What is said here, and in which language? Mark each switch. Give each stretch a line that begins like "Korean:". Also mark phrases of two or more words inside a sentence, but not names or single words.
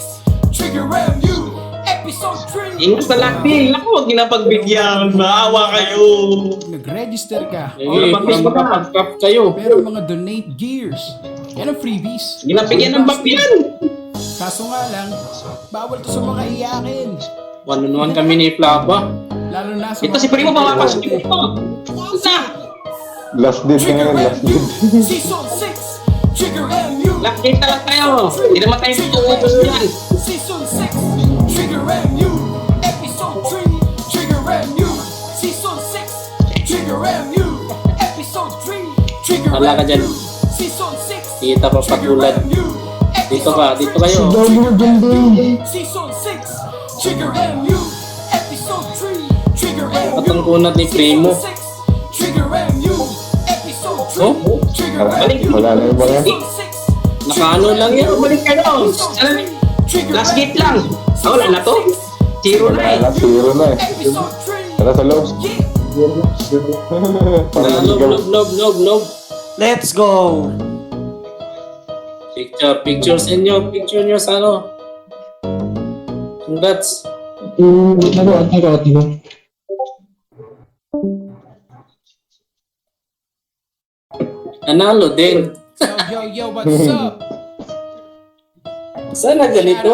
Filipino: Trigger MU, Episode 3. Ingat na laki. Naku, huwag niyo na pagbigyan. Maawa kayo. Nag-register ka. Eh, para makapag-craft kayo. Pero mga
English: donate gears.
Filipino: Yan ang freebies. Ginapigyan ng back yan. Kaso nga lang, bawal to sa mga iyakin. One-on-one kami ni Flava. Lalo na sa Ito si Primo, mamapasok yung Primo. Sa!
English: Last date
Filipino: na ngayon,
English: last date.
Filipino: Season 6. Trigger MU.
English: Last date
Filipino: na lang tayo. Hindi naman tayo tutuubos yan. Season 6. Trigger MU. Episode 3. Trigger MU. Season 6. Trigger MU. Episode 3. Trigger Wala ka dyan. MU. Season 6. Kita pa patulad. Dito ka, dito kayo. Season 6. Trigger MU. Episode 3. Trigger MU. At ang kunat ni Primo. Trigger MU. Episode 3. Oh? Wala na yung mga. Nakaano lang yan. Balik kayo.
English: Last gate
Filipino: lang. Ah, wala na to. Zero na eh. Wala, zero na eh. Tara sa loob. Lob.
English: Let's go!
Filipino: Picture nyo sa ano. Congrats. Nanalo din.
English: Yo, what's up?
Filipino: Sana ganito.